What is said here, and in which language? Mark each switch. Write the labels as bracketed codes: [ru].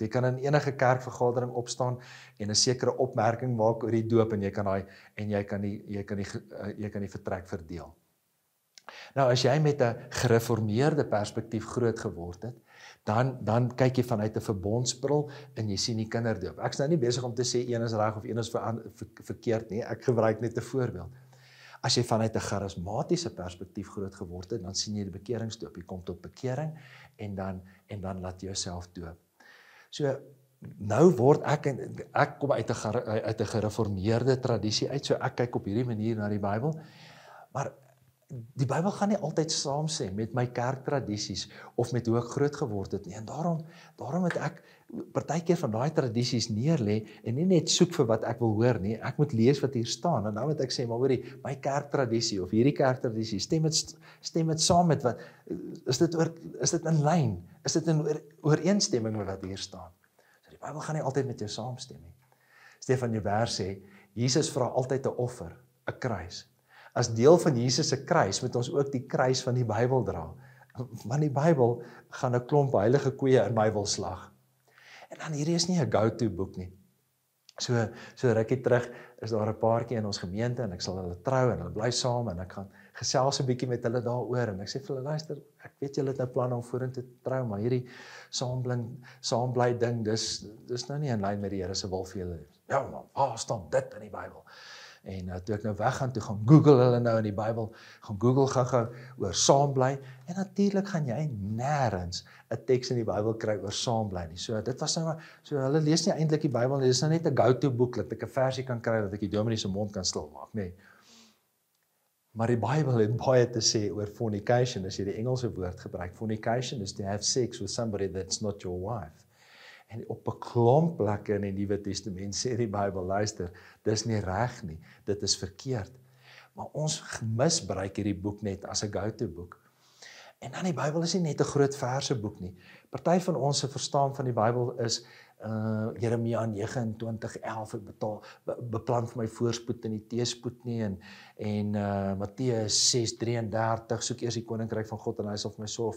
[af] Jy kan in enige kerkvergadering opstaan en 'n sekere opmerking maak oor die doop en jy kan die vertrek verdeel. Nou as jy met 'n gereformeerde perspektief groot geword het, dan kyk jy vanuit 'n verbondsbril en jy sien die kinderdoop. Ek's nou nie besig om te sê een is reg of een is verkeerd nie, ek gebruik net 'n voorbeeld. As jy vanuit 'n charismatiese perspektief groot geword het, dan sien jy die bekeringsdoop. Jy kom tot bekering en dan laat jy jouself doop. So nou word ek kom uit 'n gereformeerde tradisie uit, so ek kyk op hierdie manier na die Bybel, maar die Bybel gaan nie altyd saamstem met my kerktradisies of met hoe ek groot geword het nie. En daarom het ek partykeer van daai tradisies neerlê en nie net soek vir wat ek wil hoor nie. Ek moet lees wat hier staan en dan moet ek sê, maar hoorie, my kerktradisie of hierdie kerktradisie, stem dit saam met wat is dit in lyn? Is dit in ooreenstemming met wat hier staan? So die Bybel gaan nie altyd met jou saamstem nie. Stefan Joubert sê, Jesus vra altyd 'n offer, 'n kruis. As deel van Jesus se kruis moet ons ook die kruis van die Bybel dra. Want die Bybel gaan 'n klomp heilige koeie in my wil slag. En dan hierdie is nie 'n go-to boek nie. So rukkie terug is daar 'n paartjie in ons gemeente en ek sal hulle trou en hulle bly saam en ek gaan gesels 'n bietjie met hulle daaroor en ek sê vir hulle, luister, ek weet julle het nou planne om vorentoe te trou, maar hierdie saambly ding, dis nou nie in lyn met die Here se wil vir julle. Ja man, waar staan dit in die Bybel? En toe ek nou weggaan, toe gaan Google hulle nou in die Bybel, gaan Google gou oor saambly, en natuurlik gaan jy nêrens 'n teks in die Bybel kry oor saambly nie. So dit was nou maar, so hulle lees nie eintlik die Bybel nie, dis nou net 'n go-to boek, dat ek 'n versie kan kry, dat ek die dominee se mond kan stil maak, nee. Maar die Bybel het baie te sê oor fornication, as jy die Engelse woord gebruik. [en] Fornication is to have sex with somebody that's not your wife. [af] En op 'n klomp plekke in die Nuwe Testament sê die Bybel, luister, dis nie reg nie, dit is verkeerd. Maar ons misbruik hierdie boek net as 'n go-to boek. En dan die Bybel is nie net 'n groot verseboek nie. Party van ons se verstaan van die Bybel is Jeremia 29:11, ek beplan vir my voorspoed en nie teëspoed nie, en Matteus 6:33, soek eers die koninkryk van God en hy sal vir my sorg.